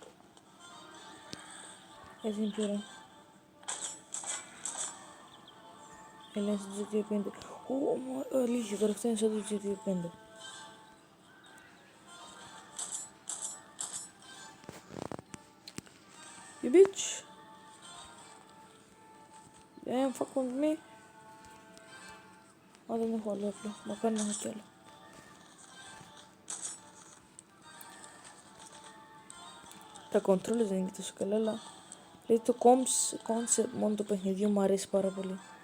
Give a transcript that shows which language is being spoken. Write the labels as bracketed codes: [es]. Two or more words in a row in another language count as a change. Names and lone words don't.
[el] Έτσι είναι πιο ωραία. Έλα στο GTA 5. Αλήθεια, τώρα φτάνει σαν το GTA 5. [en] You bitch. Damn, fuck with me. [el] Α, δεν έχω άλλο απλό. Μακάρι να έχω κι άλλο. Τα controllers δεν είναι και τόσο καλά, αλλά δηλαδή το concept μόνο το παιχνιδιού μου αρέσει πάρα πολύ.